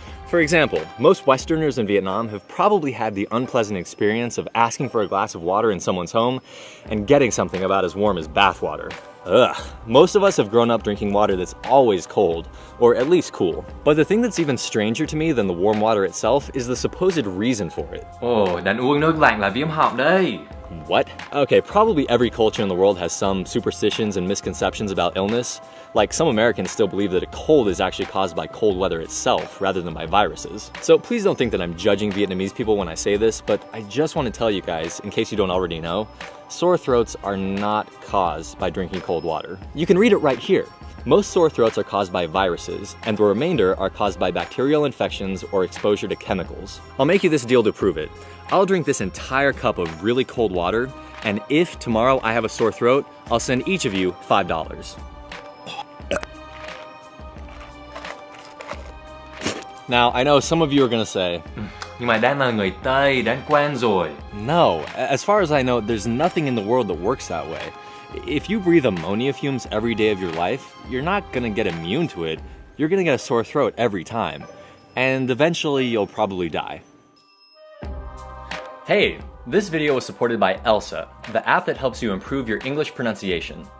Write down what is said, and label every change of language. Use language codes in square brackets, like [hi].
[en] For example, most Westerners in Vietnam have probably had the unpleasant experience of asking for a glass of water in someone's home and getting something about as warm as bath water. Ugh. Most of us have grown up drinking water that's always cold, or at least cool. But the thing that's even stranger to me than the warm water itself is the supposed reason for it. [vi] Ồ, đàn uống nước lạnh là viêm họng đây. [en] What? Okay, probably every culture in the world has some superstitions and misconceptions about illness. Like some Americans still believe that a cold is actually caused by cold weather itself rather than by viruses. So please don't think that I'm judging Vietnamese people when I say this, but I just want to tell you guys, in case you don't already know, sore throats are not caused by drinking cold water. You can read it right here. Most sore throats are caused by viruses, and the remainder are caused by bacterial infections or exposure to chemicals. I'll make you this deal to prove it. I'll drink this entire cup of really cold water, and if tomorrow I have a sore throat, I'll send each of you $5. Now, I know some of you are gonna say, [vi] Nhưng mà Dan là người Tây, Dan quen rồi. [en] no, as far as I know, there's nothing in the world that works that way. If you breathe ammonia fumes every day of your life, you're not gonna get immune to it, you're gonna get a sore throat every time. And eventually you'll probably die. Hey, this video was supported by Elsa, the app that helps you improve your English pronunciation.